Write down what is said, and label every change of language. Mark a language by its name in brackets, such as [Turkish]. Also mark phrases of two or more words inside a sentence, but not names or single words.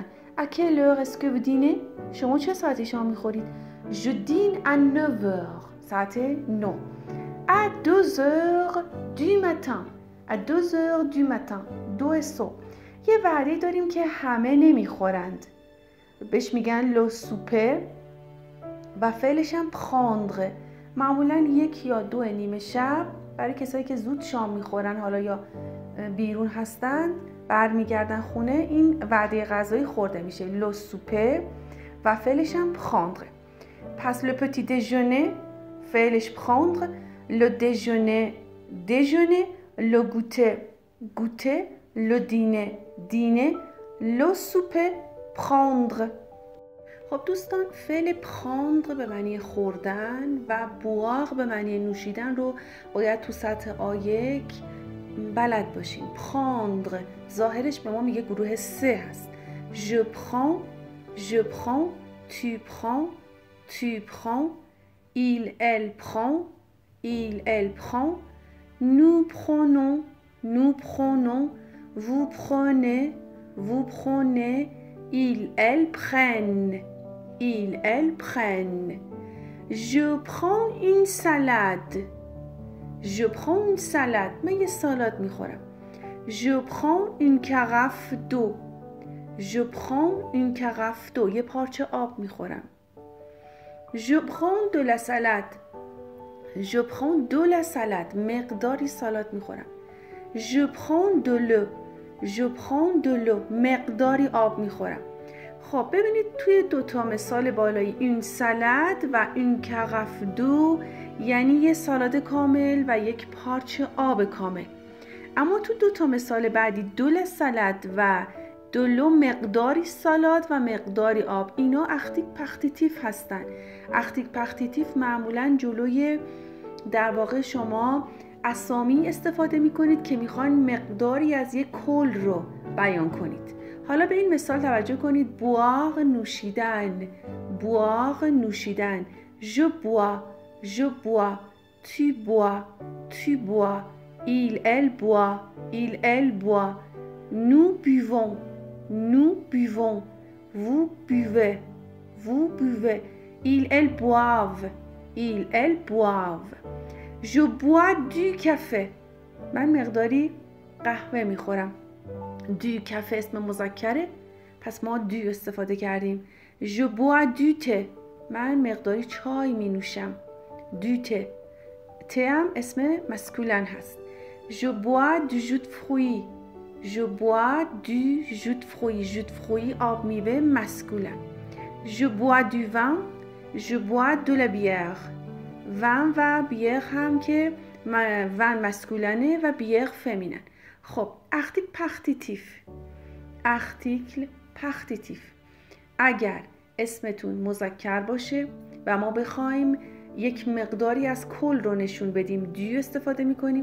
[French] À quelle heure est-ce que vous dînez؟ [Persian] شما چه ساعتی شام میخورید؟ [French] Je dîne à 9 heures. ساعت 9. À 2 heures du matin. À 2 heures du matin. 2 صبح. [Persian] یه وعده داریم که همه نمیخورند. بهش میگن [French] le souper [Persian] و فعلش هم prendre. معمولا 1 یا 2 نیمه شب برای کسایی که زود شام میخورن حالا یا بیرون هستن برمیگردن خونه این وعده غذایی خورده میشه. [French] le souper [Persian] و فعلش هم [French] prendre. پس le petit déjeuner فعلش prendre. le déjeuner déjeuner. le goûter goûter. le dîner dîner. le souper prendre. [Persian] خب دوستان فعل prendre به معنی خوردن و boire به معنی نوشیدن رو باید تو سطح آ1 بلد باشیم. prendre ظاهرش به ما میگه گروه 3 هست. [French] je prends. Je prends. Tu prends. Tu prends. Il, elle prend. Il, elle prend. Nous prenons. Nous prenons. Vous prenez. Vous prenez. Ils, elles prennent. ils, elles prennent. Je prends une salade. Je prends une salade. [Persian] من یه سالاد میخورم. [French] Je prends une carafe d'eau. Je prends une carafe d'eau. [Persian] یه پارچه آب میخورم. [French] Je prends de la salade. Je prends de la salade. [Persian] مقداری سالاد میخورم. [French] Je prends de l'eau. Je prends de l'eau. [Persian] مقداری آب میخورم. خب ببینید توی دوتا مثال بالایی این سالاد و این [French] carafe d'eau [Persian] یعنی یه سالاد کامل و یک پارچه آب کامل. اما تو دوتا مثال بعدی [French] de la salade [Persian] و دولو مقداری سالاد و مقداری آب، اینا [French] article partitif [Persian] هستن. [French] article partitif [Persian] معمولا جلوی در واقع شما اسامی استفاده می کنید که میخواین مقداری از یک کل رو بیان کنید. حالا به این مثال توجه کنید. بوار نوشیدن. بوار نوشیدن. [French] Je bois. Je bois. Tu bois. Tu bois. Il, elle boit. Il, elle boit. Nous buvons. Nous buvons. Vous buvez. Vous buvez. Ils, elles boivent. Ils, elles boivent. Je bois du café. [Persian] من مقداری قهوه میخورم. [French] du café [Persian] اسم مذکره، پس ما دو استفاده کردیم. [French] Je bois du thé. [Persian] من مقداری چای می نوشم. [French] du thé. [Persian] ته هم اسم مسکولن هست. [French] Je bois du jus de fruits. Je bois du jus de fruits. jus de fruits [Persian] آب میوه مسکولن. [French] Je bois du vin. Je bois de la bière. [Persian] vin و بییر هم که vin مسکولنه و بییر فمینن. [French] خب article partitif. article partitif. [Persian] اگر اسمتون مذکر باشه و ما بخوایم یک مقداری از کل رو نشون بدیم دیو استفاده میکنیم.